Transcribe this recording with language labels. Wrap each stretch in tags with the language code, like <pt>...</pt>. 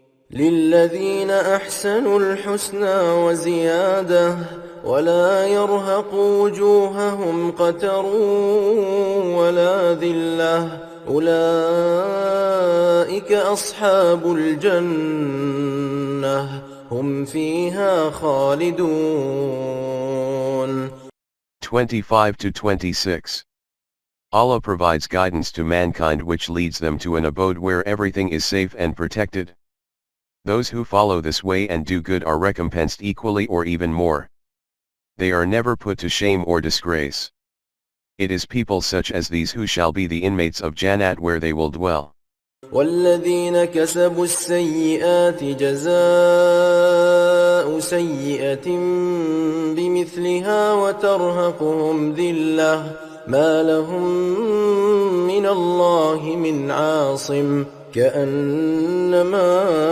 <ar>للذين أحسنوا الحسنى وزيادة ولا يرهق وجوههم قتر ولا ذلة أولئك أصحاب الجنة هم فيها خالدون.</ar> <en>25-26. Allah provides guidance to mankind which leads them to an abode where everything is safe and protected. Those who follow this way and do good are recompensed equally or even more. They are never put to shame or disgrace. It is people such as these who shall be the inmates of Jannat, where they will dwell.</en> <ar>والذين كسبوا السيئات جزاء سيئة بمثلها وترهقهم ذلة ما لهم من الله من عاصم كأنما</ar>